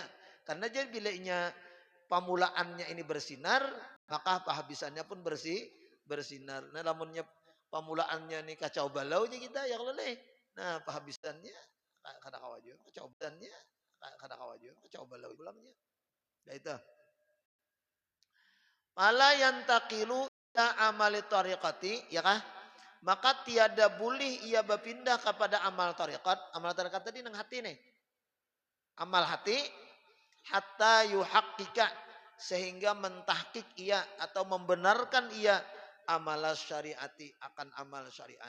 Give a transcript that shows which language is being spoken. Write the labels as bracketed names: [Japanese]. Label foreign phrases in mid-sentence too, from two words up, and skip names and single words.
[Banjar] Karena jadi bilanya pamulaannya ini bersinar, maka penghabisannya pun bersinar. Nah namunnya pamulaannya ini kacau balau kita yang leleh. Nah penghabisannya kada kawajo, kecobaannya kada kawajo, kacau balau ulangnya. Nah itu. [Arabic] ما لا ينتقل إلى عمل الطريقة, [Banjar] ya kah? [Indonesian] Maka tiada boleh ia berpindah kepada amal tariqat. [Banjar] Amal tariqat tadi nang hati nih. Amal hati [Arabic] حتى يحقق [Banjar] sehingga mentahkik ia atau membenarkan ia [Arabic] عمل الشريعة [Banjar] akan amal syariat.